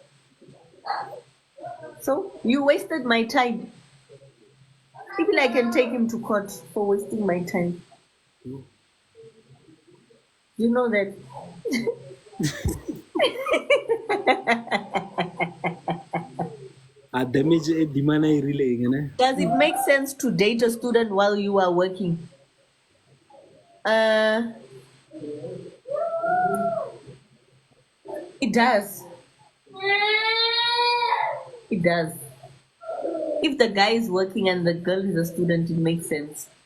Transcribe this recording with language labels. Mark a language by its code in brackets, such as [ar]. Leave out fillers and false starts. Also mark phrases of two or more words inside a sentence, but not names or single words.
[en] So you wasted my time. Even I can take him to court for wasting my time. You know that. [tn] A damage e dimana e rileng ne? [en] Does it make sense to date a student while you are working? It does. It does. If the guy is working and the girl is a student, it makes sense.